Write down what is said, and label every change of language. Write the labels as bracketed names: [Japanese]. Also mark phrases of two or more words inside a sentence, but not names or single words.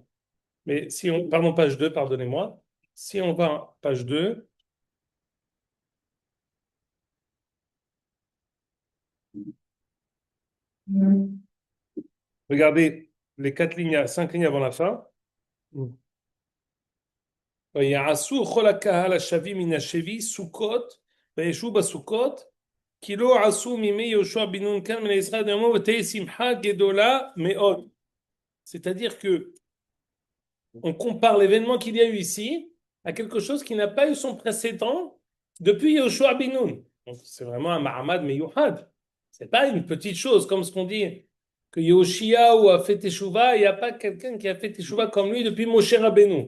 [French] Mais si on, pardon, page 2, pardonnez-moi. Si on va à page 2, regardez les 5 lignes avant la fin. [Hebrew] ויעשו כל הקהל השבים מן השבי סוכות וישבו בסוכות כי לא עשו מימי יהושע בן נון כאן מן ישראל דמו ותהי שמחה גדולה מאוד. [French] C'est-à-dire que on compare l'événement qu'il y a eu ici à quelque chose qui n'a pas eu son précédent depuis Yehoshua bin Nun. Donc c'est vraiment un [Hebrew] מעמד מיוחד. [French] C'est pas une petite chose comme ce qu'on dit que Yehoshiaou a fait Teshuvah, il n'y a pas quelqu'un qui a fait Teshuvah comme lui depuis Moshe Rabbeinu.